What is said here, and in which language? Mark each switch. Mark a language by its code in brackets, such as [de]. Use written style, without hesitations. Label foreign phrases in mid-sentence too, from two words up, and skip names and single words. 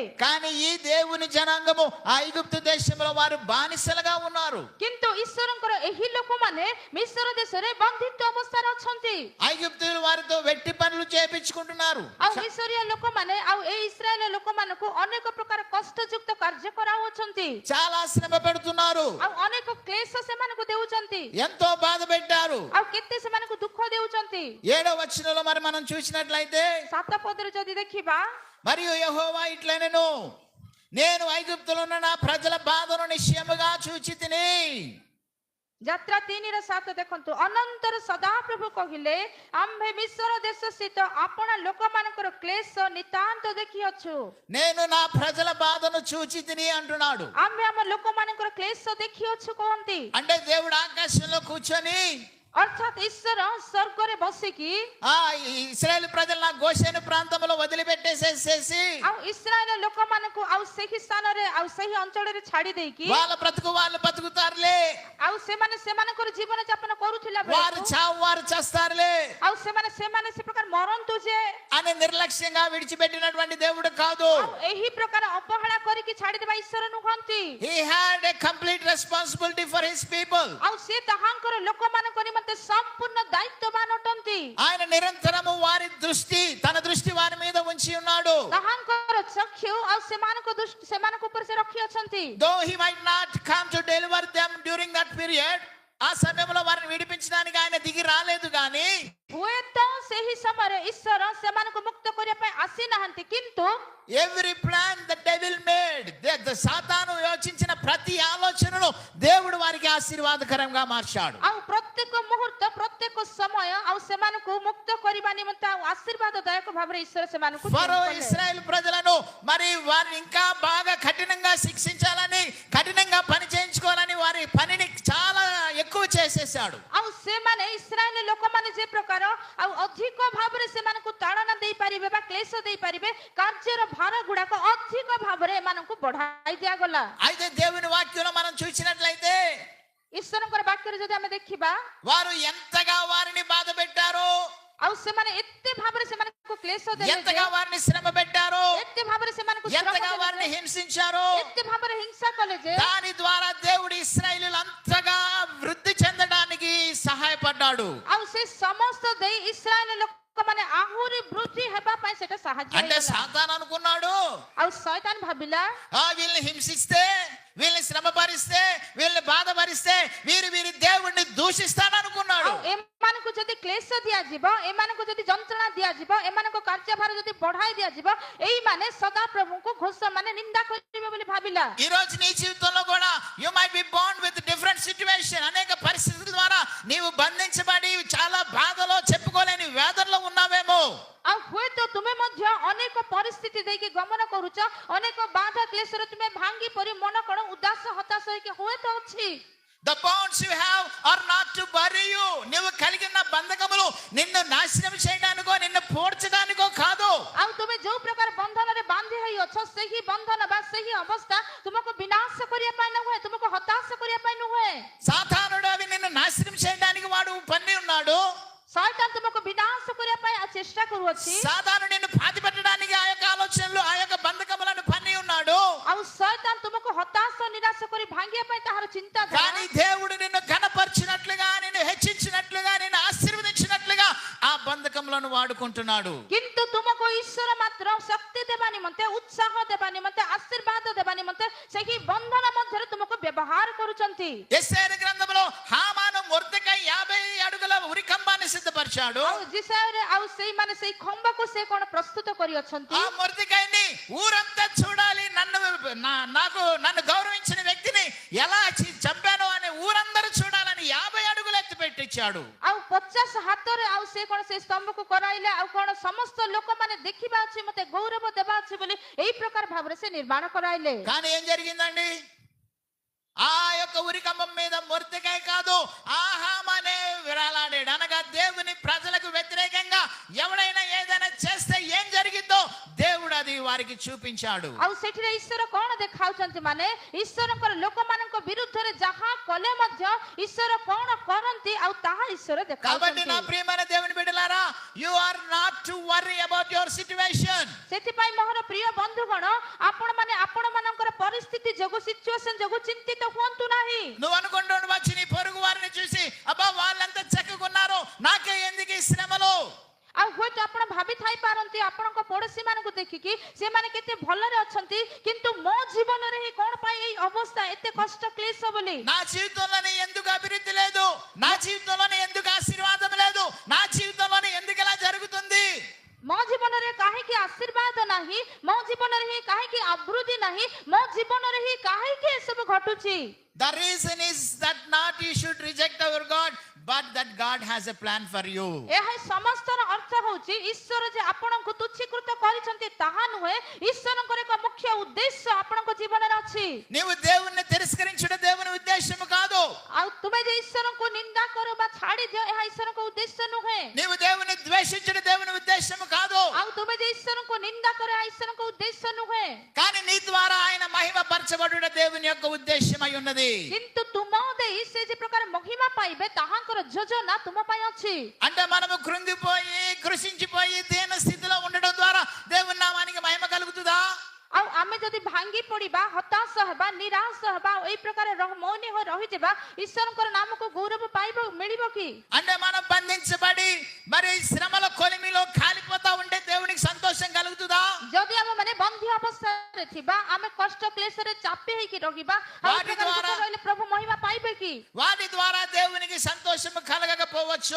[te] కానీ ఈ దేవుని జనాంగము ఐగుప్తు దేశంలో వారు బానిసలుగా ఉన్నారు. [or] କିନ୍ତୁ ଈଶ୍ୱରଙ୍କର ଏହି ଲୋକମାନେ ମିଶ୍ର ଦେଶରେ ବନ୍ଦିତ୍ୱ ଅବସ୍ଥାରେ ଅଛନ୍ତି। [te] ఐగుప్తులు వారితో వెట్టి పనులు చేపించుకుంటున్నారు. [or] ଆଉ ମିଶ୍ରୀୟ ଲୋକମାନେ ଆଉ ଏ ଇସ୍ରାଏଲ ଲୋକମାନଙ୍କୁ ଅନେକ ପ୍ରକାର କଷ୍ଟଯୁକ୍ତ କାର୍ଯ୍ୟ କରାଉଛନ୍ତି। [te] చాలా శ్రమ పెడుతున్నారు. [or] ଆଉ ଅନେକ କ୍ଲେଶ ସେମାନଙ୍କୁ ଦେଉଛନ୍ତି। [te] ఎంతో బాధ పెట్టారు. [or] ଆଉ କେତେ ସେମାନଙ୍କୁ ଦୁଃଖ ଦେଉଛନ୍ତି। [te] 7వ వచనంలో మరి మనం చూసినట్లయితే [or] 7 ପଦରେ ଯଦି ଦେଖିବା, [te] మరియు యెహోవా ఇట్లనెను, నేను ఐగుప్తులో ఉన్న నా ప్రజల బాధను నిశ్చయముగా చూచితిని. [or] ଯାତ୍ରା 3ର 7 ଦେଖନ୍ତୁ, ଅନନ୍ତର ସଦାପ୍ରଭୁ କହିଲେ, ଆମ୍ଭେ ମିଶ୍ର ଦେଶ ସ୍ଥିତ ଆପଣା ଲୋକମାନଙ୍କର କ୍ଲେଶ ନିତାନ୍ତ ଦେଖିଅଛୁ। [te] నేను నా ప్రజల బాధను చూచితిని అంటున్నాడు. [or] ଆମ୍ଭେ ଆମ ଲୋକମାନଙ୍କର କ୍ଲେଶ ଦେଖିଅଛୁ କହନ୍ତି। [te] అంటే దేవుడు ఆకాశంలో కూర్చొని [or] ଅର୍ଥାତ୍ ଈଶ୍ୱର ସ୍ୱର୍ଗରେ ବସିକି [te] ఇశ్రాయేల్ ప్రజల గోషెను ప్రాంతంలో వదిలిపెట్టేసేసి [or] ଆଉ ଇସ୍ରାଏଲ ଲୋକମାନଙ୍କୁ ଆଉ ସେହି ସ୍ଥାନରେ ଆଉ ସେହି ଅଞ୍ଚଳରେ ଛାଡି ଦେଇକି [te] వాళ్ళ బ్రతుకు వాళ్ళు బతుకుతారులే, [or] ଆଉ ସେମାନେ ସେମାନଙ୍କର ଜୀବନ ଯାପନ କରୁଥିଲା [te] వారు [or] ବେଳେ [te] చావు వారు చేస్తారులే [or] ଆଉ ସେମାନେ ସେ ପ୍ରକାର ମରନ୍ତୁ ଯେ [te] అని నిర్లక్ష్యంగా విడిచిపెట్టినటువంటి దేవుడు కాదు. [or] ଆଉ ଏହି ପ୍ରକାର ଅବହେଳା କରିକି ଛାଡିଦେବା ଈଶ୍ୱର ନୁହନ୍ତି। [en] He had a complete responsibility for his people. [or] ଆଉ ସେ ତାହାଙ୍କର ଲୋକମାନଙ୍କ ନିମନ୍ତେ ସମ୍ପୂର୍ଣ୍ଣ ଦାୟିତ୍ୱବାନ ଅଟନ୍ତି। [te] ఆయన నిరంతరము వారి దృష్టి తన దృష్టి వారి మీద ఉంచి ఉన్నాడు. [or] ତାହାଙ୍କର ଚକ୍ଷୁ ଆଉ ସେମାନଙ୍କ ଉପରେ ସେ ରଖି ଅଛନ୍ତି। [en] Though he might not come to deliver them during that period, [te] ఆ సమయంలో వారిని విడిపించడానికి ఆయన దిగి రాలేదు కానీ [or] ହୁଏତ ସେହି ସମୟରେ ଈଶ୍ୱର ସେମାନଙ୍କୁ ମୁକ୍ତ କରିବା ପାଇଁ ଆସିନାହାନ୍ତି, କିନ୍ତୁ [en] every plan the devil made, [te] సాతాను యోచించిన ప్రతి ఆలోచనను దేవుడు వారికి ఆశీర్వాదకరంగా మార్చాడు. [or] ଆଉ ପ୍ରତ୍ୟେକ ମୁହୂର୍ତ୍ତ ପ୍ରତ୍ୟେକ ସମୟ ଆଉ ସେମାନଙ୍କୁ ମୁକ୍ତ କରିବା ନିମନ୍ତେ ଆଉ ଆଶୀର୍ବାଦଦାୟକ ଭାବରେ ଈଶ୍ୱର ସେମାନଙ୍କୁ [te] ఫరో ఇశ్రాయేల్ ప్రజలను మరి వారిని ఇంకా బాగా కఠినంగా శిక్షించాలని, కఠినంగా పని చేయించుకోవాలని వారి పనిని చాలా ఎక్కువ చేసేసాడు. [or] ଆଉ ସେମାନେ ଇସ୍ରାଏଲ ଲୋକମାନେ ଯେ ପ୍ରକାର ଆଉ ଅଧିକ ଭାବରେ ସେମାନଙ୍କୁ ତାଡ଼ନା ଦେଇପାରିବେ ବା କ୍ଲେଶ ଦେଇପାରିବେ, କାର୍ଯ୍ୟର ଭାର ଗୁଡାକ ଅଧିକ ଭାବରେ ଏମାନଙ୍କୁ ବଢାଇ ଦିଆଗଲା। [te] అయితే దేవుని వాక్యంలో మనం చూసినట్లయితే [or] ଈଶ୍ୱରଙ୍କର ବାକ୍ୟରେ ଯଦି ଆମେ ଦେଖିବା, [te] వారు ఎంతగా వారిని బాధ పెట్టారో, [or] ଆଉ ସେମାନେ ଏତେ ଭାବରେ ସେମାନଙ୍କୁ କ୍ଲେଶ ଦେଲେ, [te] ఎంతగా వారిని శ్రమ పెట్టారో, [or] ଏତେ ଭାବରେ ସେମାନଙ୍କୁ ଶ୍ରମ [te] ఎంతగా [or] ଦେଲେ, [te] వారిని హింసించారో, [or] ଏତେ ଭାବରେ ହିଂସା କଲେ ଯେ [te] దాని ద్వారా దేవుడు ఇశ్రాయేలీయులు అంతగా వృద్ధి చెందడానికి సహాయపడ్డాడు. [or] ଆଉ ସେ ସମସ୍ତ ଦେଇ ଇସ୍ରାଏଲ ଲୋକମାନେ ଆହୁରି ବୃଦ୍ଧి ହେବା ପାଇଁ ସେଟା ସାହାଯ୍ୟ [te] అంటే [or] ହେଇଗଲା। [te] సాతాను అనుకున్నాడు, [or] ଆଉ ଶୈତାନ ଭାବିଲା, [te] వీళ్ళని హింసిస్తే, వీళ్ళని శ్రమపరిస్తే, వీళ్ళని బాధపరిస్తే వీరి దేవుణ్ణి దూషిస్తాననుకున్నాడు. [or] ଆଉ ଏମାନଙ୍କୁ ଯଦି କ୍ଲେଶ ଦିଆଯିବ, ଏମାନଙ୍କୁ ଯଦି ଯନ୍ତ୍ରଣା ଦିଆଯିବ, ଏମାନଙ୍କ କାର୍ଯ୍ୟଭାର ଯଦି ବଢାଇ ଦିଆଯିବ, ଏଇମାନେ ସଦାପ୍ରଭୁଙ୍କୁ ମାନେ ନିନ୍ଦା କରିବେ ବୋଲି ଭାବିଲା। [te] ఈ రోజు నీ జీవితంలో కూడా [en] you might be bound with different situation, [te] అనేక పరిస్థితుల ద్వారా నీవు బంధించబడి చాలా బాధలో చెప్పుకోలేని వేదనలో ఉన్నావేమో। [or] ଆଉ ହୁଏତ ତୁମେ ମଧ୍ୟ ଅନେକ ପରିସ୍ଥିତି ଦେଇକି ଗମନ କରୁଛ, ଅନେକ ବାଧା କ୍ଲେଶରେ ତୁମେ ଭାଙ୍ଗି ପରି ମନ କଣ ଉଦାସ ହତାଶ ହେଇକି ହୁଏତ ଅଛି। [en] The bonds you have are not to bury you. [te] నీవు కలిగిన బంధకములు నిన్ను నాశనం చేయడానికో నిన్ను పోడ్చడానికో కాదు। [or] ଆଉ ତୁମେ ଯୋଉ ପ୍ରକାର ବନ୍ଧନରେ ବାନ୍ଧି ହେଇ ଅଛ, ସେହି ବନ୍ଧନ ବା ସେହି ଅବସ୍ଥା ତୁମକୁ ବିନାଶ କରିବା ପାଇଁ ନୁହେଁ, ତୁମକୁ ହତାଶ କରିବା ପାଇଁ ନୁହେଁ। [te] సాతానుడు అవి నిన్ను నాశనం చేయడానికి వాడు పన్ని ఉన్నాడు। [or] ଶୈତାନ ତୁମକୁ ବିନାଶ କରିବା ପାଇଁ ଚେଷ୍ଟା କରୁଅଛି। [te] సాతానుడు నిన్ను పాతి పెట్టడానికి ఆ యొక్క ఆలోచనలు ఆ యొక్క బంధకములను పన్ని ఉన్నాడు। [or] ଆଉ ଶୈତାନ ତୁମକୁ ହତାଶ ନିରାଶ କରି ଭାଙ୍ଗିବା ପାଇଁ ତାହାର ଚିନ୍ତା [te] కానీ దేవుడు నిన్ను ఘనపరిచినట్లుగా, నిన్ను హెచ్చించినట్లుగా, నిన్ను ఆశీర్వదించినట్లుగా ఆ బంధకములను వాడుకుంటున్నాడు। [or] କିନ୍ତୁ ତୁମକୁ ଈଶ୍ୱର ମାତ୍ର ଶକ୍ତି ଦେବା ନିମନ୍ତେ, ଉତ୍ସାହ ଦେବା ନିମନ୍ତେ, ଆଶୀର୍ବାଦ ଦେବା ନିମନ୍ତେ ସେହି ବନ୍ଧନ ମଧ୍ୟରେ ତୁମକୁ ବ୍ୟବହାର କରୁଛନ୍ତି। [te] యెషయా గ్రంథంలో హామాను మొర్దెకై 50 అడుగుల ఉరికంబాన్ని సిద్ధపరిచాడు। [or] ଆଉ జిసాయరే ଆଉ ସେଇମାନେ ସେଇ ଖମ୍ବକୁ ସେ କଣ ପ୍ରସ୍ତୁତ କରି ଅଛନ୍ତି। [te] ఆ మొర్దెకైని ఊరంతా చూడాలి, నన్ను గౌరవించిన వ్యక్తిని ఎలా చంపానో అని ఊరందరూ చూడాలని 50 అడుగులు ఎత్తి పెట్టించాడు। [or] ଆଉ 50 ହାତରେ ଆଉ ସେ କଣ ସେ ସ୍ତମ୍ଭକୁ କରାଇଲେ, ଆଉ କଣ ସମସ୍ତ ଲୋକମାନେ ଦେଖିବା ଅଛି, ମତେ ଗୌରବ ଦେବା ଅଛି ବୋଲି ଏଇ ପ୍ରକାର ଭାବରେ ସେ ନିର୍ମାଣ କରାଇଲେ। [te] కానీ ఏం జరిగిందండి? ఆ యొక్క ఉరికంబం మీద మొర్దెకై కాదు, ఆ హామానే విరాలాడాడు। అనగా దేవుని ప్రజలకు వ్యతిరేకంగా ఎవడైనా ఏదైనా చేస్తే ఏం జరిగిందో దేవుడు అది వారికి చూపించాడు। [or] ଆଉ ସେଠିରେ ଈଶ୍ୱର କଣ ଦେଖାଉଛନ୍ତି, ମାନେ ଈଶ୍ୱରଙ୍କର ଲୋକମାନଙ୍କ ବିରୁଦ୍ଧରେ ଯାହା କଲେ ମଧ୍ୟ ଈଶ୍ୱର କଣ କରନ୍ତି ଆଉ ତାହା ଈଶ୍ୱର [te] కాబట్టి నా [or] ଦେଖାଉଛନ୍ତି। [te] ప్రియమైన దేవుని బిడ్డలారా, [en] you are not to worry about your situation. [or] ସେଥିପାଇଁ ମୋର ପ୍ରିୟ ବନ୍ଧୁଗଣ, ଆପଣମାନେ ଆପଣମାନଙ୍କର ପରିସ୍ଥିତି ଯୋଗୁଁ ସିଚୁଏସନ ଯୋଗୁଁ ଚିନ୍ତିତ ହୁଅନ୍ତୁ ନାହିଁ। [te] నువ్వు అనుకుంటుండవచ్చు నీ పొరుగు వారిని చూసి, అబ్బా వాళ్ళంతా చక్కగున్నారు, నాకే ఎందుకు ఈ శ్రమలు? [or] ଆଉ ହୁଏତ ଆପଣ ଭାବି ଥାଇ ପାରନ୍ତି ଆପଣଙ୍କ ପଡୋଶୀ ମାନଙ୍କୁ ଦେଖିକି ସେମାନେ କେତେ ଭଲରେ ଅଛନ୍ତି, କିନ୍ତୁ ମୋ ଜୀବନରେ ହିଁ କଣ ପାଇଁ ଏଇ ଅବସ୍ଥା, ଏତେ କଷ୍ଟ କ୍ଲେଶ ବୋଲି। [te] నా జీవితంలోనే ఎందుకు అభివృద్ధి లేదు, నా జీవితంలోనే ఎందుకు ఆశీర్వాదం లేదు, నా జీవితంలోనే ఎందుకు ఇలా జరుగుతుంది? [or] ମୋ ଜୀବନରେ କାହିଁକି ଆଶୀର୍ବାଦ ନାହିଁ, ମୋ ଜୀବନରେ ହିଁ କାହିଁକି ଅଭିବୃଦ୍ଧି ନାହିଁ, ମୋ ଜୀବନରେ ହିଁ କାହିଁକି ଏସବୁ ଘଟୁଛି? [en] The reason is that not you should reject our God, but that God has a plan for you. [or] ଏହା ସମସ୍ତର ଅର୍ଥ ହେଉଛି ଈଶ୍ୱର ଯେ ଆପଣଙ୍କୁ ତୁଚ୍ଛୀକୃତ କରିଛନ୍ତି ତାହା ନୁହେଁ, ଈଶ୍ୱରଙ୍କର ଏକ ମୁଖ୍ୟ ଉଦ୍ଦେଶ୍ୟ ଆପଣଙ୍କ ଜୀବନରେ ଅଛି। [te] నీవు దేవుణ్ణి తిరస్కరించడం దేవుని ఉద్దేశము కాదు, [or] ଆଉ ତୁମେ ଯେ ଈଶ୍ୱରଙ୍କୁ ନିନ୍ଦା କର ବା ଛାଡ଼ି ଦିଅ, ଏହା ଈଶ୍ୱରଙ୍କ ଉଦ୍ଦେଶ୍ୟ ନୁହେଁ। [te] నీవు దేవుని ద్వేషించడం దేవుని ఉద్దేశము కాదు, [or] ଆଉ ତୁମେ ଯେ ଈଶ୍ୱରଙ୍କୁ ନିନ୍ଦା କର, ଏହା ଈଶ୍ୱରଙ୍କ ఉద్ଦେଶ୍ୟ ନୁହେଁ। [te] కానీ నీ ద్వారా ఆయన మహిమ పరచబడుట దేవుని యొక్క ఉద్దేశమై ఉన్నది। [or] କିନ୍ତୁ ତୁମ ଦେଇ ସେ ଯେ ପ୍ରକାର ମହିମା ପାଇବେ ତାହାଙ୍କର ଯୋଜନା ତୁମ ପାଇଁ ଅଛି। [te] అంటే మనము కృంగిపోయి కృషించిపోయి దీన స్థితిలో ఉండడం ద్వారా దేవుని నామానికి మహిమ కలుగుతుందా? [or] ଆଉ ଆମେ ଯଦି ଭାଙ୍ଗି ପଡିବା, ହତାଶ ହେବା, ନିରାଶ ହେବା, ଏଇ ପ୍ରକାର ମୌନି ହୋଇ ରହିଯିବା, ଈଶ୍ୱରଙ୍କର ନାମକୁ ଗୌରବ ମିଳିବ କି? [te] అంటే మనం బంధించబడి మరి శ్రమల కొలిమిలో కాలిపోతా ఉంటే దేవునికి సంతోషం కలుగుతుందా? [or] ଯଦି ଆମେ ମାନେ ବନ୍ଧୀ ଅବସ୍ଥାରେ ଥିବା, ଆମେ କଷ୍ଟ କ୍ଲେଶରେ ଚାପି ହେଇକି ରହିବା, ଆଉ [te] వాటి [or] ପ୍ରକାର [te] ద్వారా- [or] ଦୁଃଖ ରହିଲେ ପ୍ରଭୁ మహిమ ପାଇବେ କି? [te] వాటి ద్వారా దేవునికి సంతోషం కలగకపోవచ్చు,